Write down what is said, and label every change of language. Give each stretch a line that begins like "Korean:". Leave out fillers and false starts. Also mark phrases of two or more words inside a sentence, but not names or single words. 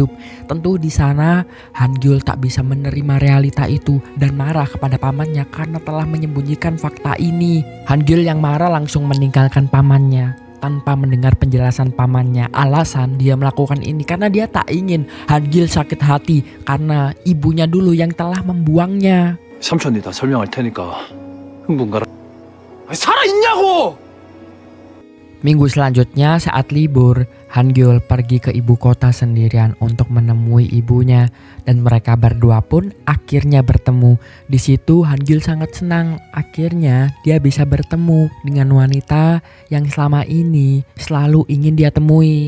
Indonesian: Tentu di sana Hangyul tak bisa menerima realita itu dan marah kepada pamannya karena telah menyembunyikan fakta ini. Hangyul yang marah langsung meninggalkan pamannya tanpa mendengar penjelasan pamannya. Alasan dia melakukan ini karena dia tak ingin Hangyul sakit hati karena ibunya dulu yang telah membuangnya.
Korean: 삼촌이 다 설명할 테니까 흥분 가라. 살아있냐고!
Indonesian: Minggu selanjutnya saat libur, Hangyul pergi ke ibu kota sendirian untuk menemui ibunya dan mereka berdua pun akhirnya bertemu. Di situ Hangyul sangat senang, akhirnya dia bisa bertemu dengan wanita yang selama ini selalu ingin dia temui.